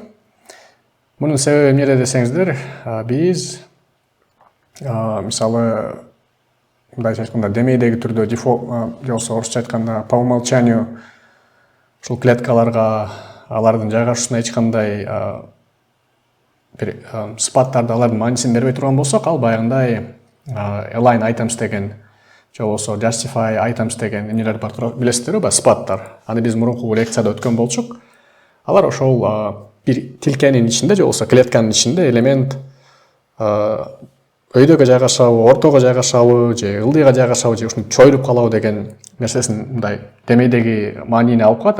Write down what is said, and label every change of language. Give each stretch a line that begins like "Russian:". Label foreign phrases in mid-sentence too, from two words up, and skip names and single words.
Kyrgyz: Мунун себеби эмнеде десеңиздер, биз мисалы мындайча айтканда демейдеги түрдө дефолт же болбосо орусча айтканда
Russian: по умолчанию
Kyrgyz: ушул клеткаларга алардын жайгашуусуна эч кандай бир сыпаттарды алардын маанисин бербей турган болсок, ал баягындай
English: align items
Kyrgyz: деген же болбосо
English: justify items
Kyrgyz: деген эмнелер бар турат, билесиздерби, баягы сыпаттар. Аны биз мурунку лекцияда өткөн болчук. Алар ошол бир тилкенин ичинде же болбосо клетканын ичинде элемент өйдөгө жайгашабы, ортого жайгашабы же ылдыйга жайгашабы же ушинтип чоюлуп калабы деген нерсесин мындай демейдеги маанини алып калат.